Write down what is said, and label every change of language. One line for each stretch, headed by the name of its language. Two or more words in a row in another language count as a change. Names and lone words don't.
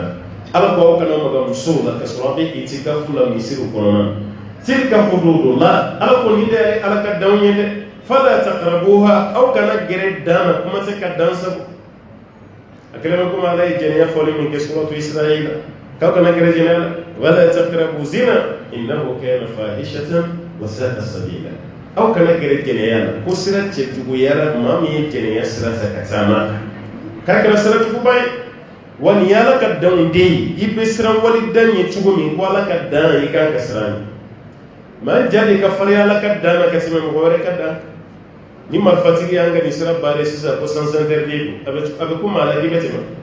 Bambara: fɛ ala ko aw kana maga musow la ka sɔrɔ a bɛ i t'i ka furu la misiriw kɔnɔna
Arabic: تلك حدود الله
Bambara: ala ko nin de ye ala ka danw ye dɛ
Arabic: فلا تقربوها
Bambara: aw kana gɛrɛ dan na kuma tɛ ka dan sago a kɛlen bɛ komi ala ye jɛnɛya fɔli min kɛ suratu israila k'aw kana gɛrɛ jɛnɛya la
Arabic: ولا تقربوا الزنا إنه كان فاحشة وساء سبيلا
Bambara: aw kana gɛrɛ jɛnɛya la ko sira cɛjuguyara maa min ye jɛnɛya sira fɛ ka taama k'a kɛra sira juguba ye wa nin ye ala ka danw de ye i bɛ siran wali dan ye cogo min ko ala ka dan i kan ka siran ye maa ja de ka farinya ala ka dan na ka tɛmɛ mɔgɔ wɛrɛ ka dan ni marifatigi y'an ka nin sira baare sisan ko
French: sans interdit
Bambara: a bɛ ko maa la k'i bɛ tɛmɛ